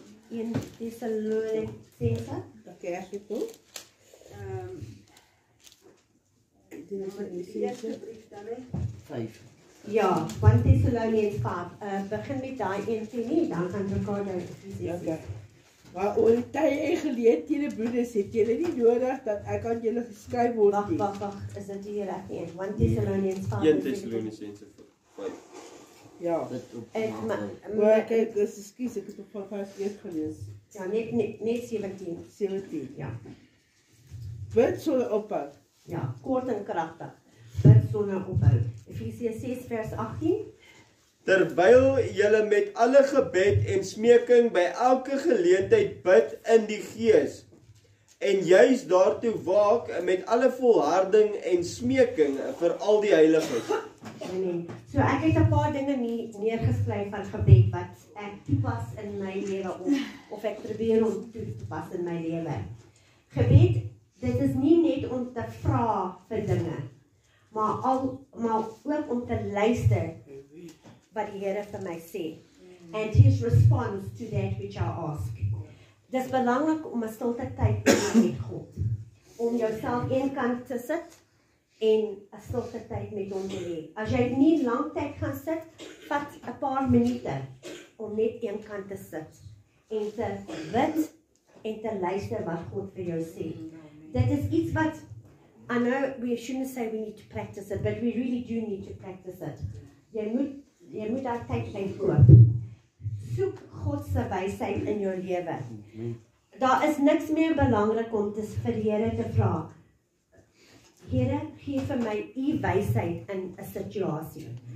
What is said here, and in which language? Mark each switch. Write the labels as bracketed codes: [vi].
[af] 1 Thessalonians. Okay, ek het ook. Die eerste brief dan, hè? 5. Ja, 1 Thessalonians 5. Begin met daai een nie, dan gaan Ricardo Ephesians. Okay. Maar oor die tye en geleenthede broeders, het julle nie nodig dat ek aan julle geskryf word nie. Wag, is dit hier reg nie? 1 Thessalonians 5. 1 Thessalonians 5. Ja. Maar kyk, ekskuus, ek het op van vers 1 gelees. Ja, net 17. 17. Ja. Bid sonder ophou. Ja, kort en kragtig. Bid sonder ophou. Efesiërs 6 vers 18. Terwyl julle met alle gebed en smeking by elke geleentheid bid in die Gees, en juis daartoe waak met alle volharding en smeking vir al die heiliges. Amen. So ek het 'n paar dinge neergeskryf van gebed wat ek toepas in my lewe of ek probeer om toe te pas in my lewe. Gebed, dit is nie net om te vra vir dinge, maar ook om te luister wat die Here vir my sê. [en] And his response to that which I ask. [af] Dis belangrik om 'n stilte tyd te hê met God. Om jouself eenkant te sit en 'n stilte tyd met hom te hê. As jy nie lank tyd gaan sit, vat 'n paar minute om net eenkant te sit en te bid en te luister wat God vir jou sê. Dit is iets wat, [en] I know we shouldn't say we need to practice it, but we really do need to practice it. [af] Jy moet daar tyd uitkoop. Soek God se wysheid in jou lewe. Daar is niks meer belangrik om vir die Here te vra. Here, gee vir my u wysheid in 'n situasie.